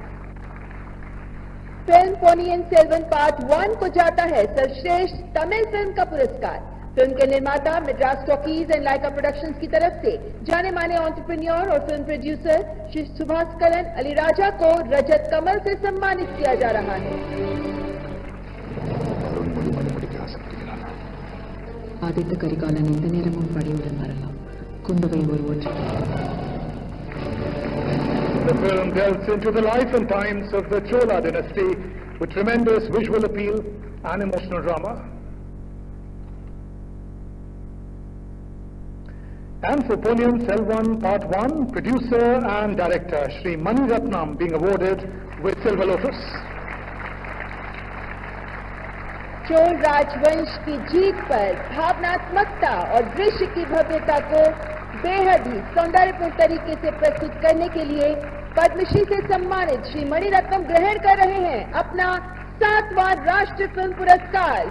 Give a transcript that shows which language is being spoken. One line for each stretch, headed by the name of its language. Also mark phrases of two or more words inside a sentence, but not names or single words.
Hindi: फिल्म पोनियन सेल्वन पार्ट 1 को जाता है सर्वश्रेष्ठ तमिल फिल्म का पुरस्कार। फिल्म के निर्माता मद्रास टॉकीज एंड लाइका प्रोडक्शंस की तरफ से जाने माने एंटरप्रेन्योर और
English: film producer
Hindi: श्री सुभाषकरन अलीराजा को रजत कमल से सम्मानित किया जा रहा है।
Tamil: ஆதித்த கரிகாலன் எந்த நேரமும் படையுடன் வரலாம். குந்தவை ஒருவர்.
English: The film delves into the life and times of the Chola dynasty with tremendous visual appeal and emotional drama. And for Ponniyin Selvan Part 1, producer and director Shri Mani Ratnam being awarded with Silver Lotus.
Hindi: चोल राजवंश की जीत पर भावनात्मकता और दृश्य की भव्यता को बेहद ही सौंदर्यपूर्ण तरीके से प्रस्तुत करने के लिए पद्मश्री से सम्मानित श्री मणि रत्नम ग्रहण कर रहे हैं अपना 7वां राष्ट्रीय फिल्म पुरस्कार।